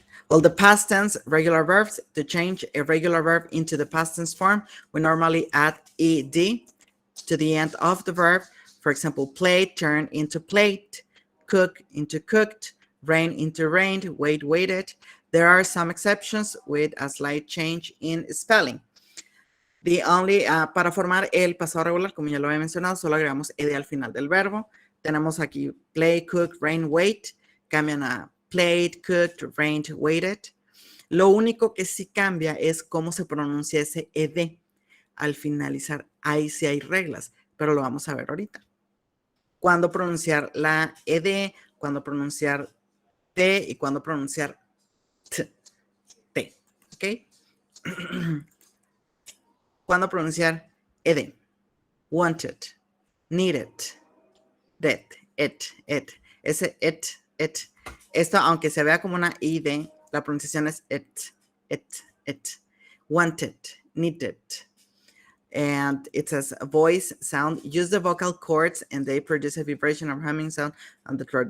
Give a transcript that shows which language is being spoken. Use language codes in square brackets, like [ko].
[en] Well, the past tense regular verbs, to change a regular verb into the past tense form, we normally add ed to the end of the verb. For example, play, turn into plate, cook into cooked, rain into rained, wait, waited. There are some exceptions with a slight change in spelling. The only, [es] para formar el pasado regular, como ya lo había mencionado, solo agregamos ed al final del verbo. Tenemos aquí play, cook, rain, wait. Cambian a played, cooked, rained, waited. Lo único que sí cambia es cómo se pronuncia ese ed al finalizar. Ahí sí hay reglas, pero lo vamos a ver ahorita. Cuándo pronunciar la ed, cuándo pronunciar t y cuándo pronunciar t. ¿Ok? Cuándo pronunciar ed. Wanted, needed, that, it. Ese it. Esto, aunque se vea como una id, la pronunciación es it. [en] Wanted, needed. And it says a voice sound. Use the vocal cords and they produce a vibration or humming sound on the throat.